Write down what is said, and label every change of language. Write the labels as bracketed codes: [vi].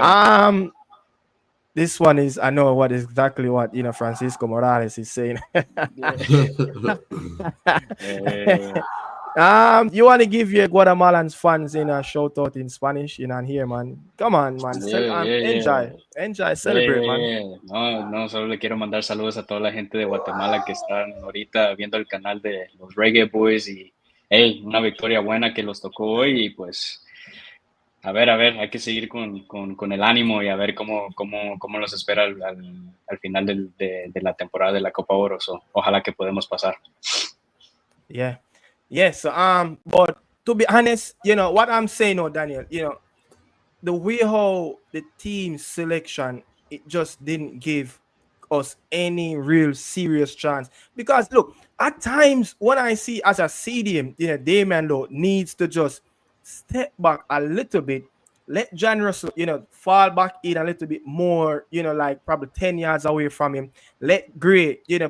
[en] um this one is I know what is exactly what Francisco Morales is saying. Yeah. You want to give your Guatemalan fans in a shout out in Spanish and here, man. Come on, man. Yeah, yeah, yeah. Enjoy, Yeah, celebrate, yeah, man. yeah. [es] No, no, solo le quiero mandar saludos a toda la gente de Guatemala que están ahorita viendo el canal de los Reggae Boys y hey, una victoria buena que los tocó hoy y pues a ver, hay que seguir con el ánimo y a ver cómo los espera al final de la temporada de la Copa Oro. So, ojalá que podemos pasar. [en] Yeah. Yes. But to be honest, what I'm saying now, Daniel, the way how the team selection it just didn't give us any real serious chance because look at times when I see as a CDM Damian Lowe needs to just step back a little bit, let John Russell fall back in a little bit more, like probably 10 yards away from him, let Gray